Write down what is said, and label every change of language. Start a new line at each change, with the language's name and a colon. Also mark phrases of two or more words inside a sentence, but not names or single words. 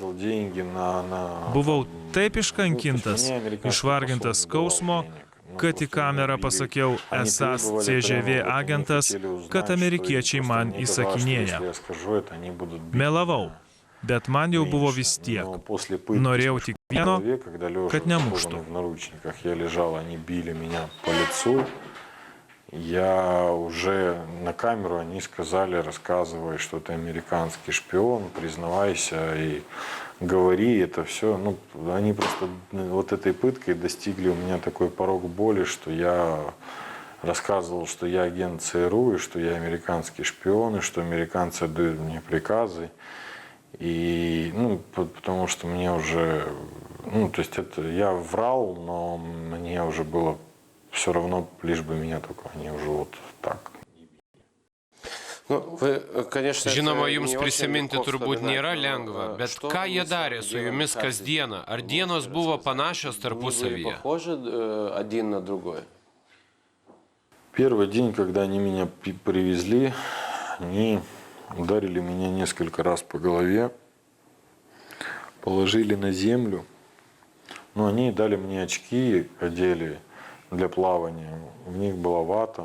Lithuanian: Buvau taip iškankintas, išvargintas skausmo, kad į kamerą pasakiau esąs CŽV agentas, kad amerikiečiai man įsakinėja. Melavau. Bet man jau buvo vis tiek. Norėjau tik vieno, kad nemuštų.
Russian: Я уже на камеру, они сказали, рассказывай, что ты американский шпион, признавайся и говори это все. Ну, они просто вот этой пыткой достигли у меня такой порог боли, что я рассказывал, что я агент ЦРУ, и что я американский шпион, и что американцы отдают мне приказы. И, ну, потому что мне уже, ну, то есть это я врал, но мне уже было все равно, лишь бы меня только они уже вот так.
Lithuanian: Žinoma, jums prisiminti turbūt nėra lengva, bet ką jie darė su jumis kasdieną? Ar dienos buvo panašios tarpusavyje?
Russian: Первый день, когда они меня привезли, они ударили меня несколько раз по голове, положили на землю, но они дали мне очки, одели для плавания, в них была вата.